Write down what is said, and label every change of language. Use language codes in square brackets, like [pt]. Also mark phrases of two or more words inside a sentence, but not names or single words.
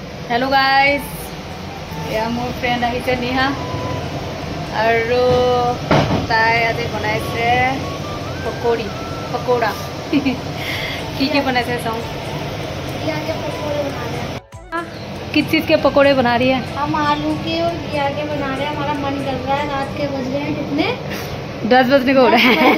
[en] hello guys, [as] ইয়া মোৰ ফ্ৰেণ্ড আহিছে নিহা আৰু তাই আজি বনাইছে পকৌৰা কি বনাইছে চাও। [hi] घिया के पकौड़े बना रहे हैं। किस चीज़ के पकौड़े बना रही है? हम आलू के और घिया के बना रहे हैं। हमारा मन कर रहा है। रात के बज गए हैं कितने? 10 बजने को हो रहा है।